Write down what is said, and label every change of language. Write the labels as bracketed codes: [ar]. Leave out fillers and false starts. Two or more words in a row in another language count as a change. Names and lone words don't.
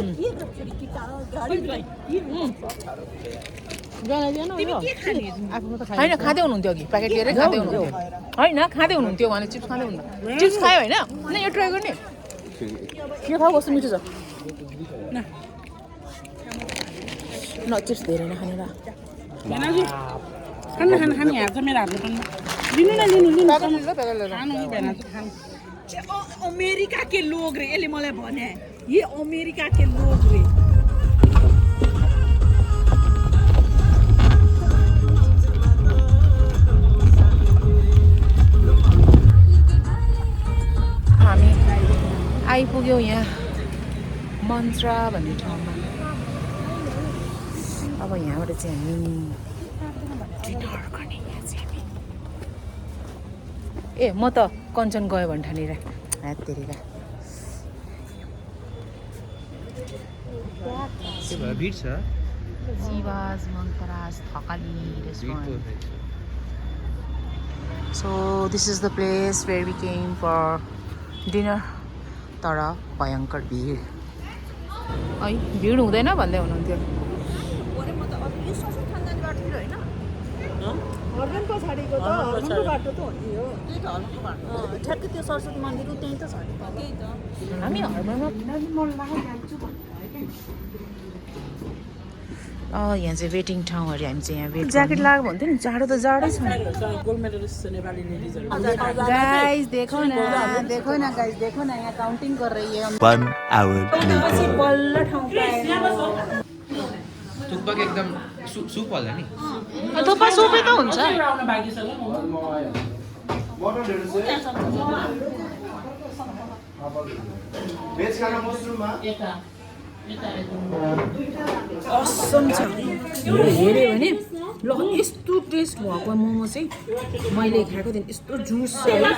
[ne] होइन खाँदै हुनुहुन्थ्यो अघि प्याकेट लिएरै खाँदै हुनुहुन्थ्यो होइन खाँदै हुनुहुन्थ्यो उहाँले चिप्स खाँदै हुनुहुन्थ्यो चिप्स खायो होइन न यो ट्राई गर्ने के खाऊ कस्तो मिठो छ न चिप्स धेरै नखाने र खाने यहाँ छ मेरो हातले पनि लिनु खानु नि भेना खानु [hi] अमेरिका के लोग रे [ne] यसले मलाई भने [hi] ये अमेरिका के लोग रे [ne] हामी आइपुग्यौँ यहाँ मन्त्रा भन्ने ठाउँमा अब यहाँबाट चाहिँ हामी डिनर गर्ने यहाँ चाहिँ हामी ए म त कञ्चन गयो भने ठानेर तेरिका भिड छ जीवाज मन्तराज थकाली रेस्टुरेन्ट [en] so this is the place where we came for dinner [ne] तर भयङ्कर भिड है भिड हुँदैन भन्दै हुनुहुन्थ्यो हर्बनको छाडेको त हर्बनको बाटो त हो नि हो त्यही त हर्बनको बाटो ठ्याक्कै त्यो सरस्वती मन्दिर त्यही त छ नि त्यही त हामी हर्बनमा मन लाग्यो जान्छु भन्नु यहाँ चाहिँ वेटिङ ठाउँ अरे हामी चाहिँ यहाँ [en] wet jacket [ne] लगाएको भन्थ्यो नि जाडो त जाडै छ [en] gold medalist [ne] नेपाली लेडिजहरु [hi] गाइस देखो न गाइस देखो न यहाँ काउन्टिङ कर रही है [en] 1 hour later [ne] बल्ल ठाउँ पाएन थुक्पाको एकदम सुप होला नि थुक्पा सुपै त हुन्छ आउन बाँकी छ ल असम छ हेऱ्यो भने ल यस्तो टेस्ट भएको मोमो चाहिँ मैले खाएको थिएँ यस्तो जुस छ